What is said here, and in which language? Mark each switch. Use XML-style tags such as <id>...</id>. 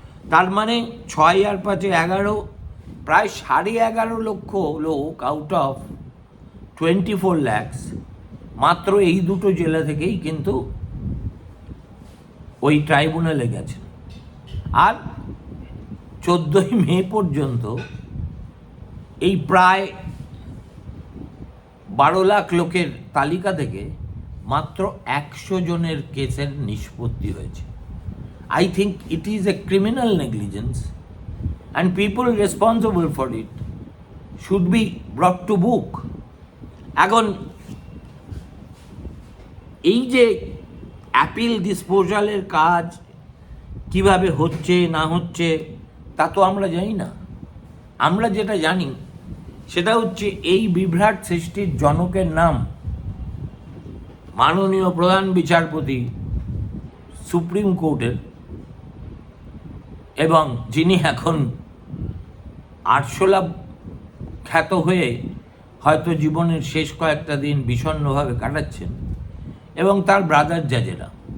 <bn>তার মানে 6 আর 5 11, প্রায় 11.5 লক্ষ লোক</bn> <en>out of 24 lakhs</en> <bn>মাত্র এই দুটো জেলা থেকেই কিন্তু ওই ট্রাইব্যুনালে গেছেন। আর 14ই মে পর্যন্ত এই প্রায় 12 লাখ লোকের তালিকা থেকে মাত্র 100 জনের কেসের নিষ্পত্তি হয়েছে।</bn> <en>I think it is a criminal negligence and people responsible for it should be brought to book.</en> <bn>এখন এই যে অ্যাপিল ডিসপোজালের কাজ কিভাবে হচ্ছে না হচ্ছে তা তো আমরা জানি না। আমরা যেটা জানি সেটা হচ্ছে এই বিভ্রাট সৃষ্টির জনকের নাম মাননীয় প্রধান বিচারপতি সুপ্রিম কোর্টের, এবং যিনি এখন আরশোলা খ্যাত হয়ে হয়তো জীবনের শেষ কয়েকটা দিন বিষণ্ণভাবে কাটাচ্ছেন, এবং তার ব্রাদার জাজেরা।</bn>